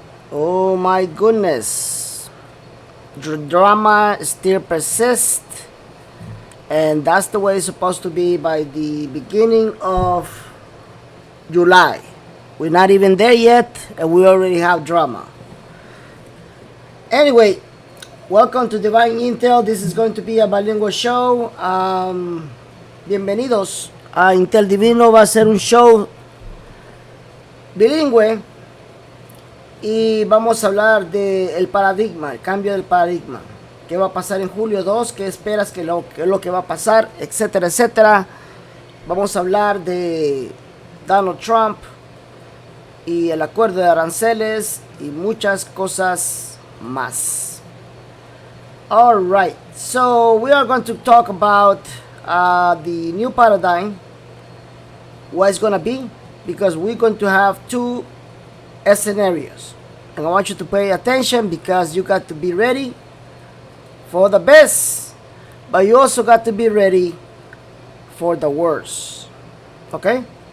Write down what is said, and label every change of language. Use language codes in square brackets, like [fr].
[en] Oh my goodness. The drama still persists, and that's the way it's supposed to be by the beginning of July. We're not even there yet, and we already have drama. Anyway, welcome to Divine Intel. This is going to be a bilingual show. [es] Bienvenidos a Intel Divino. Va a ser un show bilingüe y vamos a hablar del paradigma, el cambio del paradigma. ¿Qué va a pasar en julio 2? ¿Qué esperas que es lo que va a pasar? Etcétera, etcétera. Vamos a hablar de Donald Trump y el acuerdo de aranceles y muchas cosas más. [en] All right, so we are going to talk about the new paradigm, what it's going to be, because we're going to have two scenarios. And I want you to pay attention because you got to be ready for the best, but you also got to be ready for the worst. Okay?